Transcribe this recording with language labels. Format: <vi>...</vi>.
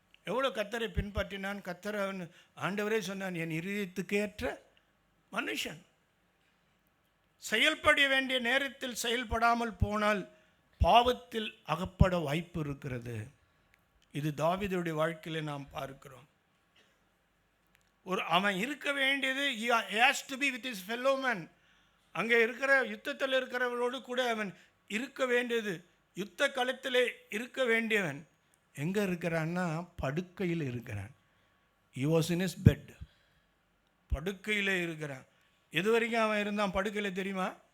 <ta>எவ்வளோ கர்த்தரை பின்பற்றினான். கர்த்தரை ஆண்டவரே சொன்னான், என் இருதயத்துக்கேற்ற மனுஷன். செயல்பட வேண்டிய நேரத்தில் செயல்படாமல் போனால் பாவத்தில் அகப்பட வாய்ப்பு இருக்கிறது. இது தாவீதுடைய வாழ்க்கையில் நாம் பார்க்கிறோம். அவன் இருக்க வேண்டியது,</ta> <en>he has to be with his fellow man.</en> <ta>அங்கே இருக்கிற யுத்தத்தில் இருக்கிறவர்களோடு கூட அவன் இருக்க வேண்டியது, யுத்த களத்திலே இருக்க வேண்டியவன். எங்கே இருக்கிறான்னா படுக்கையில் இருக்கிறான்.</ta> <en>he was in his bed.</en> <ta>படுக்கையில் இருக்கிறான். எது வரைக்கும் அவன் இருந்தான் படுக்கையில் தெரியுமா?</ta>